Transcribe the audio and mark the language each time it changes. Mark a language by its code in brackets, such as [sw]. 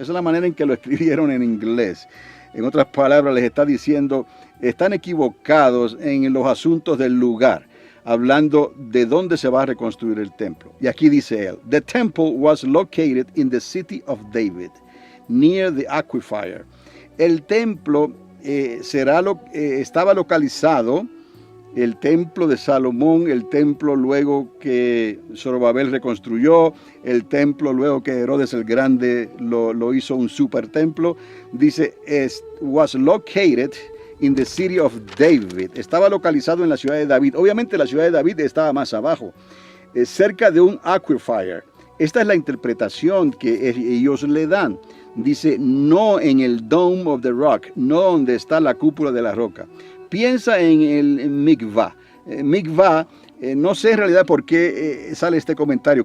[es] Esa es la manera en que lo escribieron en inglés. En otras palabras, les está diciendo, están equivocados en los asuntos del lugar, hablando de dónde se va a reconstruir el templo. Y aquí dice él: [en] the temple was located in the city of David, near the aquifer. [es] El templo estaba localizado, el templo de Salomón, el templo luego que Zorobabel reconstruyó, el templo luego que Herodes el Grande lo hizo un super templo. Dice, [en] was located in the city of David. [es] Estaba localizado en la ciudad de David. Obviamente la ciudad de David estaba más abajo, cerca de un aquifer. Esta es la interpretación que ellos le dan. Dice, no en el Dome of the Rock, no donde está la cúpula de la roca. Piensa en el Mikvah. Mikvah, no sé en realidad por qué sale este comentario.